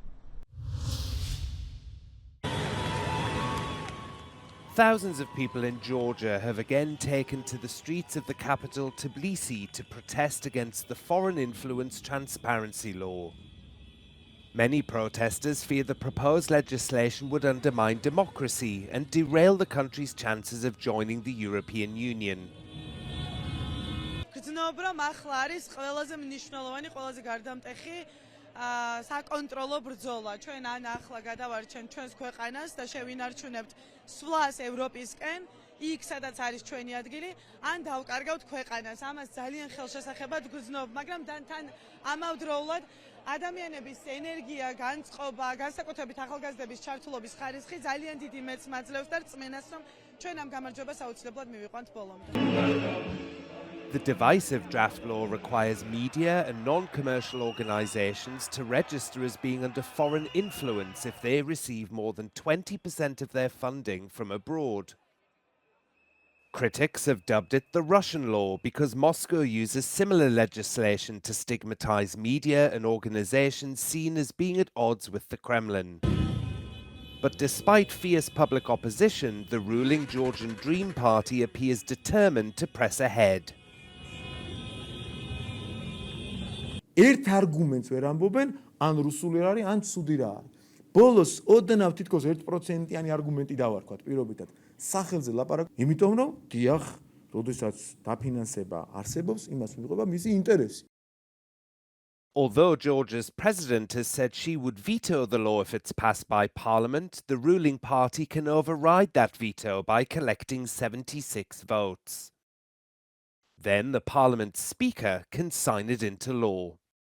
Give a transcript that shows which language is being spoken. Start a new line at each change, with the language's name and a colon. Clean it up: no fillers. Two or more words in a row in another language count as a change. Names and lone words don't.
English: Thousands of people in Georgia have again taken to the streets of the capital Tbilisi to protest against the foreign influence transparency law. Many protesters fear the proposed legislation would undermine democracy and derail the country's chances of joining the European Union.
Georgian: საკონტროლო ბრძოლა ჩვენ ან ახლა გადავარჩენთ ჩვენს ქვეყანას და შევინარჩუნებთ სვლას ევროპისკენ იქ სადაც არის ჩვენი ადგილი ან დავკარგავთ ქვეყანას ამას ძალიან ხელშესახებად გრძნობ მაგრამ თან ამავდროულად ადამიანების ენერგია განწყობა განსაკუთრებით ახალგაზრდების ჩართულობის ხარისხი ძალიან დიდი მეტს მაძლევს და რწმენას რომ ჩვენ ამ გამარჯვებას აუცილებლად მივიყვანთ ბოლომდე.
English: The divisive draft law requires media and non-commercial organisations to register as being under foreign influence if they receive more than 20% of their funding from abroad. Critics have dubbed it the Russian law because Moscow uses similar legislation to stigmatise media and organisations seen as being at odds with the Kremlin. But despite fierce public opposition, the ruling Georgian Dream Party appears determined to press ahead.
Georgian: ერთ არგუმენტს ვერ ამბობენ, ან რუსული არ არის, ან ცუდი რა არის. ბოლოს ოდნავ თითქოს 1%-იანი არგუმენტი დავარქვათ პირობითად. სახელზე ლაპარაკ, იმიტომ რომ დიახ, როდესაც დაფინანსება არსებობს, იმას მიიღება მისი ინტერესი.
English: Although Georgia's president has said she would veto the law if it's passed by parliament, the ruling party can override that veto by collecting 76 votes. Then the parliament's speaker can sign it into law.